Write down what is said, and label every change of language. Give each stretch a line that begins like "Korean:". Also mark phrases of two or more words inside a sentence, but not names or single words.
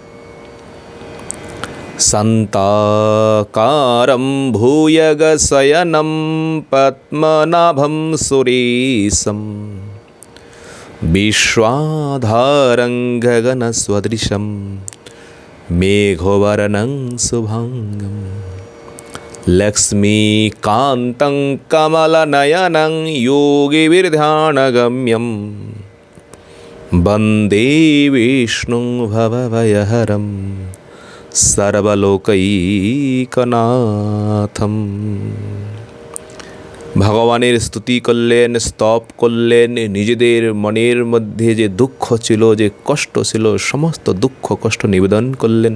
Sanskrit: শান্তাকারম ভূয়গশয়নম পদ্মনাভম সুরেশম বিশ্বাধারং গগনসদৃশম মেঘবর্ণং শুভাঙ্গম লক্ষ্মীকান্तं কমলনয়नं योगिभिर्ध्यानगम्यं वन्दे विष्णुं भवभयहरं সর্বলোকৈকনাথম।
Bangla: ভগবানের স্তুতি করলেন, স্তব করলেন, নিজেদের মনের মধ্যে যে দুঃখ ছিল, যে কষ্ট ছিল, সমস্ত দুঃখ কষ্ট নিবেদন করলেন।